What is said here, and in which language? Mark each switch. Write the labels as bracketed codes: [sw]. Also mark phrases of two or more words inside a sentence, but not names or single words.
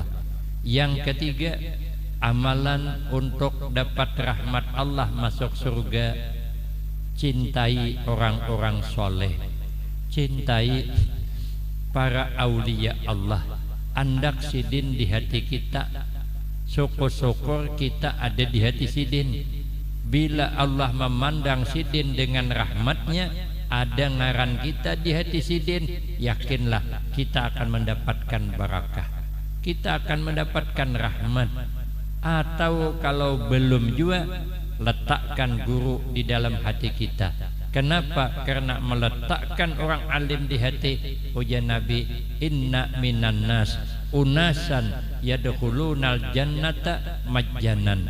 [id] Yang ketiga, amalan untuk dapat rahmat Allah masuk surga, cintai orang-orang soleh, cintai para aulia Allah. Andak sidin di hati kita, syukur-syukur kita ada di hati sidin. Bila Allah memandang sidin dengan rahmatnya, ada ngaran kita di hati sidin, yakinlah kita akan mendapatkan barakah, kita akan mendapatkan rahmat. Atau kalau belum juga, letakkan guru di dalam hati kita. Kenapa? Karena meletakkan orang alim di hati. Ujar Nabi, [ar] إن من الناس أناسا يدخلون الجنة مجانا.